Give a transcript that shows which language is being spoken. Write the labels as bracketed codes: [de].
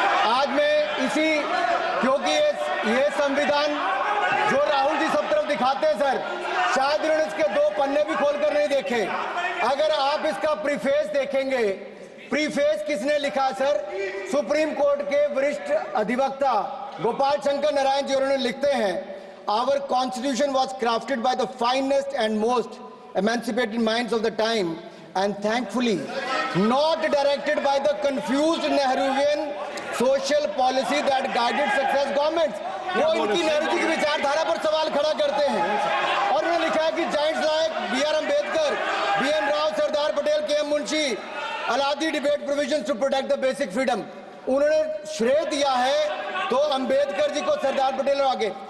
[hi] आज मैं क्योंकि ये संविधान जो राहुल जी सब तरफ दिखाते हैं सर, शायद उन्होंने इसके 2 पन्ने भी खोलकर नहीं देखे। अगर आप इसका प्रीफेस देखेंगे, प्रीफेस किसने लिखा सर? सुप्रीम कोर्ट के वरिष्ठ अधिवक्ता गोपाल शंकर नारायण जी। उन्होंने लिखते हैं, [en] Our constitution was crafted by the finest and most emancipated minds of the time and thankfully not directed by the confused Nehruvian social policy that guided success governments। [hi] वो इनकी नेहरू जी की विचारधारा पर सवाल खड़ा करते हैं और उन्होंने लिखा है कि Giants like B.R. [en] Ambedkar, B.N. Rao, Sardar Patel, K.M. Munshi Alladi debate provisions to protect the basic freedom. [hi] उन्होंने श्रेय दिया है तो अम्बेडकर जी को, सरदार पटेल और आगे।